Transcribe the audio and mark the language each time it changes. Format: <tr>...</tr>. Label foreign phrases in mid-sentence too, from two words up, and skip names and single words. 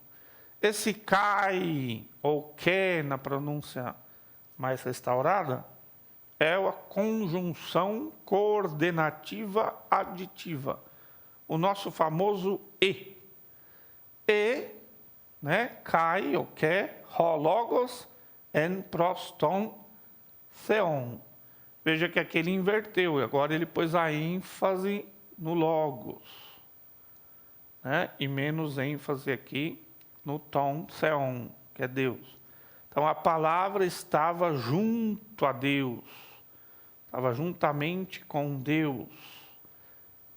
<pt>Esse kai, ou que, na pronúncia mais restaurada, é a conjunção coordenativa aditiva. O nosso famoso e. E, né? Kai, ou que,</pt> <el>ὁ λόγος, ἦν πρὸς τὸν θεόν.</el> <pt>Veja que aqui ele inverteu, agora ele pôs a ênfase no logos, né? E menos ênfase aqui no</pt> <el>τὸν θεόν,</el> <pt>que é Deus. Então a palavra estava junto a Deus, estava juntamente com Deus.</pt>